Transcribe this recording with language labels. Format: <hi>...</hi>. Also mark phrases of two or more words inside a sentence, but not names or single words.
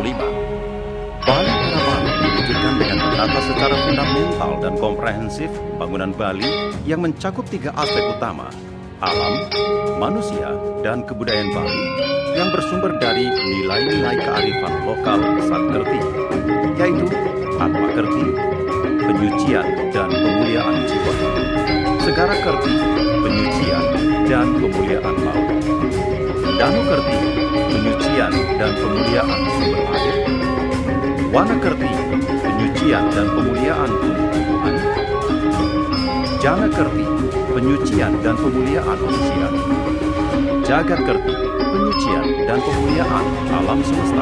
<id>Bali Era Bali diwujudkan dengan menata secara fundamental dan komprehensif bangunan Bali yang mencakup 3 aspek utama: alam, manusia, dan kebudayaan Bali yang bersumber dari nilai-nilai kearifan lokal Satkerti, yaitu Atma Kerti, penyucian dan pemuliaan jiwa, Segara Kerti, penyucian dan pemuliaan laut, Danu Kerti, penyucian dan pemuliaan sumber air, Wana Kerti, penyucian dan pemuliaan tumbuh-tumbuhan, Jana Kerti, penyucian dan pemuliaan manusia, Jagat Kerti, penyucian dan pemuliaan alam semesta.</id>